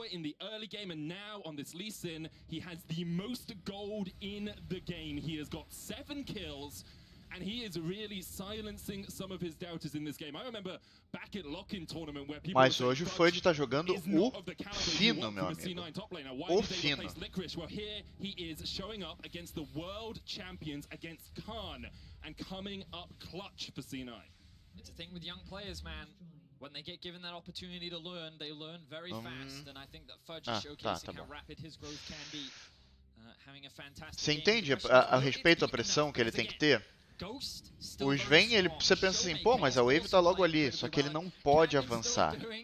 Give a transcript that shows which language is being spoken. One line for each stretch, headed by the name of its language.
English: In the early game and now on this Lee Sin, he has the most gold in the game. He has got 7 kills. And he is really silencing some of his doubters in this game. I remember back at Lock-in tournament where people
Portuguese: Mas hoje o Fudge tá jogando o fino, meu amigo. O fino.
English: Well, here he is showing up against the world champions, against Khan, and coming up clutch for C9. It's a thing with young players, man. When they get given that opportunity to learn, they learn very fast. And I think that Fudge is showcasing how rapid his growth can be. Having a fantastic
Portuguese: Você entende a respeito à pressão que ele tem que ter? O Sven, você pensa assim, pô, mas a Wave tá logo ali, só que ele não pode avançar.